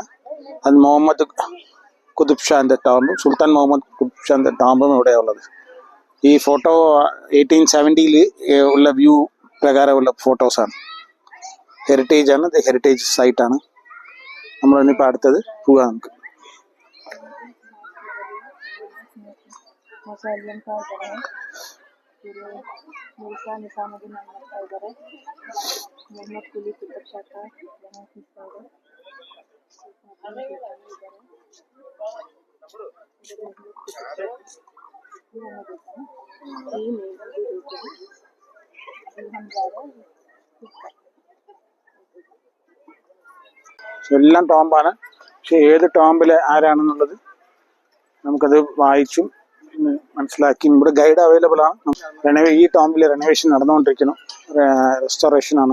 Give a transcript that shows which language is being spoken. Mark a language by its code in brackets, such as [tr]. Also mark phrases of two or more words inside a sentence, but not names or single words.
[ml] അത് മുഹമ്മദ് കുതുബ് ഷാന്റെ ടോംബും, സുൽത്താൻ മുഹമ്മദ് കുതുബ് ഷാന്റെ ടോംബും ഇവിടെയാണ് ഉള്ളത്. ഈ ഫോട്ടോ 1870 ഉള്ള വ്യൂ പ്രകാരമുള്ള ഫോട്ടോസാണ്. ഹെറിറ്റേജ് ആണ്, ഇത് ഹെറിറ്റേജ് സൈറ്റാണ്. നമ്മളിപ്പോൾ അടുത്തത് പോകാം നമുക്ക്. [hi] मुसल्लिम का इधर है, फिर मिर्जा निजामुद्दीन अहमद का इधर है, मोहम्मद कुली कुतुब शाह का यहाँ हिस्सा है, सुल्तान इधर है, इधर मोहम्मद कुतुब शाह ये हमें देखा है, ये मेन भी देखे हैं, अभी हम जा रहे हैं [ml] എല്ലാം ടോംബാണ്. പക്ഷെ ഏത് ടോംബിൽ ആരാണെന്നുള്ളത് നമുക്കത് വായിച്ചും മനസ്സിലാക്കി. ഇവിടെ [en] guide available [ml] ആണ്. ഈ ടോംബിൽ റെനോവേഷൻ നടന്നുകൊണ്ടിരിക്കുന്നു, റെസ്റ്റോറേഷൻ ആണ്.